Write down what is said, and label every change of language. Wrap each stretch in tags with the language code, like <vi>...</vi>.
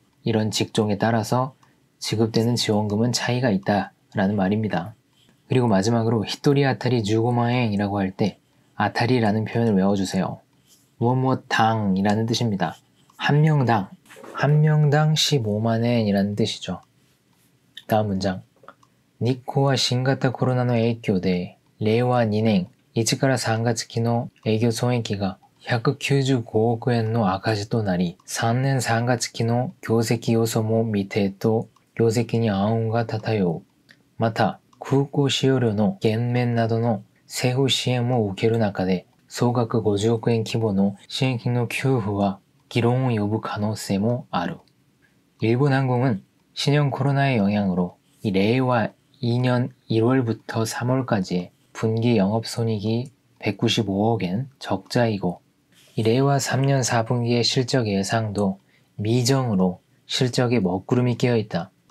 <ko>이런 직종에 따라서 지급되는 지원금은 차이가 있다라는 말입니다. 그리고 마지막으로 히토리 아타리 15만엔이라고 할 때 아타리라는 표현을 외워주세요. 무엇무엇당이라는 뜻입니다. 한 명당 15만엔이라는 뜻이죠. 다음 문장.</ko> <ja>니코와 신型コロナの影響で令和2年1から3月期の営業損益が195億円の赤字となり、3年3月期の業績予想も未定と業績に暗雲が漂う。また、空港使用料の減免などの政府支援を受ける中で、総額50億円規模の支援金の給付は議論を呼ぶ可能性もある。</ja> <ko>일본 항공은 신형 코로나의 영향으로 이 레이와 2년 1월부터 3월까지의 분기 영업손익이 195억엔 적자이고 이 레이와 3년 4분기의 실적 예상도 미정으로 실적에 먹구름이 끼어있다.</ko>